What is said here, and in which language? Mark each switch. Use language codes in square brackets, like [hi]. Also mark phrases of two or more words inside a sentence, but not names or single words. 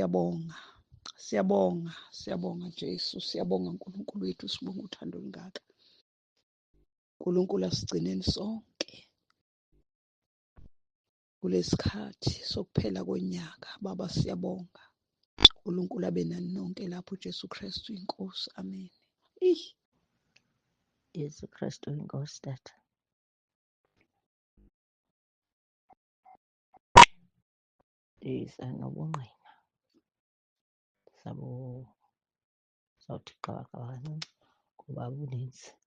[zu] siyabonga Jesu siyabonga uNkulunkulu wethu sibonga uthando olungaka uNkulunkulu asigcineni sonke kulesikhathi sokuphela konyaka baba siyabonga uNkulunkulu abe nani nonke lapho Jesu Kristu inkosi amen [xh] Yesu Kristu inkosi tata. Nobungqina sawuthi qabaqaba kancinci kuba buninzi.